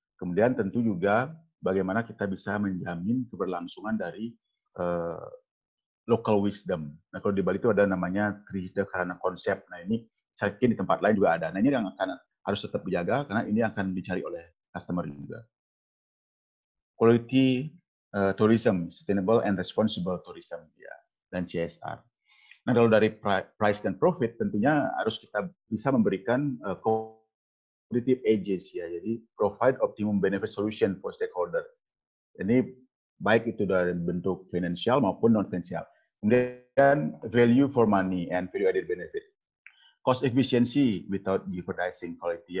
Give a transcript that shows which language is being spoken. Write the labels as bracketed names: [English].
[Indonesian] Kemudian tentu juga bagaimana kita bisa menjamin keberlangsungan dari local wisdom. Nah, kalau di Bali itu ada namanya Trihita karena konsep. Nah, ini saya yakin di tempat lain juga ada. Nah, ini yang akan harus tetap dijaga karena ini akan dicari oleh customer juga. [English] Quality tourism, sustainable and responsible tourism, ya, dan CSR. [Indonesian] Nah, kalau dari price dan profit tentunya harus kita bisa memberikan competitive edges, ya. Jadi [English] provide optimum benefit solution for stakeholder. [Indonesian] Ini baik itu dari bentuk finansial maupun non finansial. [English] Kemudian value for money and value added benefit. Cost efficiency without jeopardizing quality.